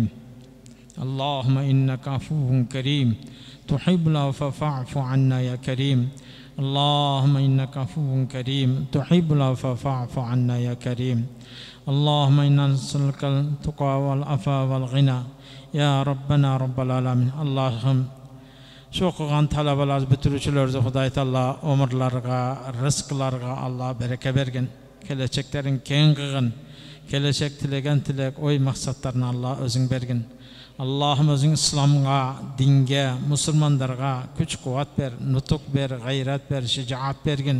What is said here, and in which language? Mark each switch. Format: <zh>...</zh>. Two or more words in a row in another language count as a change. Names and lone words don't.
<ar>اللهم إنك عفو كريم تحب العفو فاعف عنا يا كريم. اللهم إنك عفو كريم تحب العفو فاعف عنا يا كريم. اللهم إنا نسألك التقى والعفو والغنى يا ربنا رب العالمين.</ar> <uz>اللهم şu qilgan talabalar bitiruvchilarga Xudoy taolo umrlarga, rizqlarga Alloh baraka bergin. Kelajaklaring keng qilgin. Kelajak tilagan tilak, o'y maqsadlarni Alloh o'zing bergin. Allohim o'zing islomga, dinga, musulmonlarga kuch-quvvat ber, nutuq ber, g'ayrat ber, shijoat bergin.</uz>